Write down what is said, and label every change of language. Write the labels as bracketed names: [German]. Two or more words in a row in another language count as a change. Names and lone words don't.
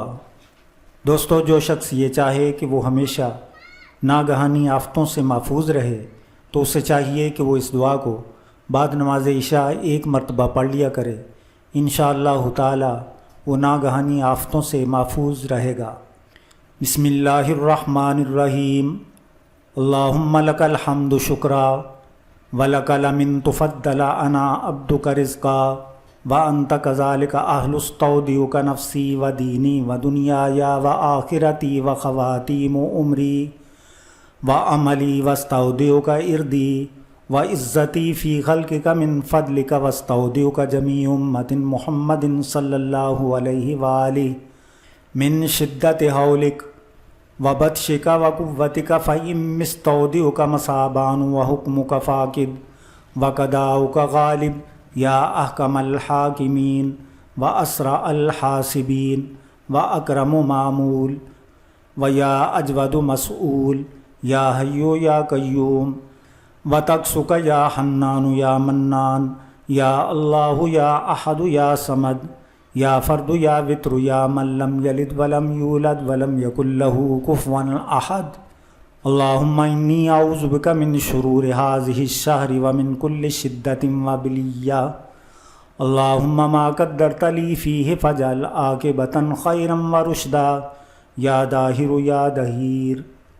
[Urdu] دوستو، جو شخص یہ چاہے کہ وہ ہمیشہ ناگہانی آفتوں سے محفوظ رہے تو اسے چاہیے کہ وہ اس دعا کو بعد نماز عشاء ایک مرتبہ پڑھ لیا کرے۔ [Arabic] انشاءاللہ تعالی [Urdu] وہ ناگہانی آفتوں سے محفوظ رہے گا۔ [Arabic] بسم اللہ الرحمن الرحیم۔ اللہم لک الحمد شکرا ولک المن تفضل انا عبدک رزقا وانت کذالک اہل استودعک نفسی ودینی ودنیای وآخرتی وخواتیم عمری وعملی واستودعک ارضی وعزتی فی خلقک من فضلک واستودعک جمیع امت محمد صلی اللہ علیہ وآلہ من شدت حولک وبطشک وقوتک فإنی مستودعک مصابان وحکمک فاقد وقضاؤک غالب یا احکم الحاکمین واسرع الحاسبین واکرم معمول ویا اجود مسئول یا حی یا قیوم وتقسک یا حنان یا منان یا اللہ یا احد یا صمد یا فرد یا وتر یا من لم یلد ولم یولد ولم یکن لہ کفوا احد۔ اللہم انی اعوذ بک من شرور ھذہ الشہر ومن کل شدۃ وبلیہ۔ اللہم ما قدرت لی فیہ فاجعل عاقبۃ خیرا ورشدا یا داہر یا دہیر۔